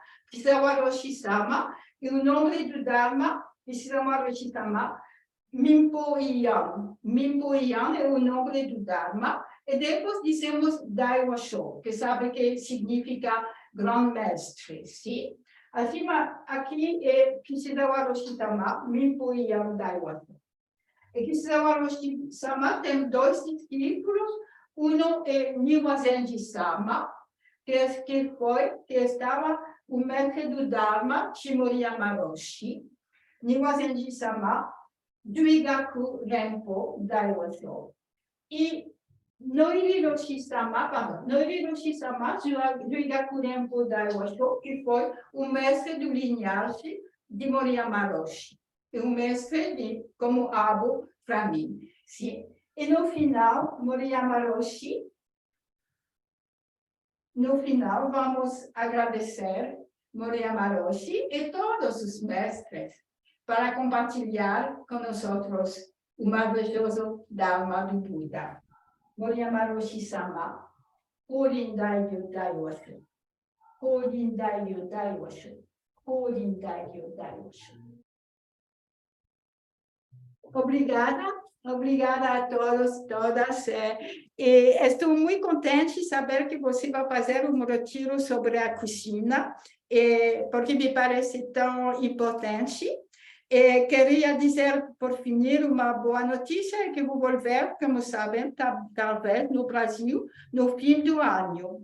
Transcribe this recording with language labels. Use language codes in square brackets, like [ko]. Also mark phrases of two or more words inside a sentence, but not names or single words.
[pt] Kisawa Roshi-sama, e o nome do Dharma, Kisawa Roshi-sama, Minpo Iyan. Minpo Iyan é o nome do Dharma. E depois dizemos Daiwa Sho, que sabe que significa grande mestre. Sim? Acima, aqui é Kisawa Roshi-sama, Minpo Iyan Daiwa Sho. E Kisawa Roshi-sama tem dois discípulos. Um é Niwazenji-sama, que estava o mestre do Dharma, Shimoriyama Roshi. Niwazenji-sama, Duigaku Renpo Daiwa Sho. E Noiri Roshi-sama, Duigaku Renpo Daiwa Sho, que foi o mestre do linhagem de Moriyama Roshi. E o mestre como abo para mim. Sim? E no final, Moriyama Roshi, vamos agradecer Moriyama Roshi e todos os mestres para compartilhar com nós o maravilhoso Dharma do Buda. Moriyama Roshi-sama, Urindai Daiwa Sho. Korindaio Daiyoshu. Korindaio Daiyoshu. Obrigada a todos, todas. E estou muito contente de saber que você vai fazer um retiro sobre a cozinha, porque me parece tão importante. Queria dizer, por fim, uma boa notícia, que vou voltar, como sabem, talvez no Brasil, no fim do ano.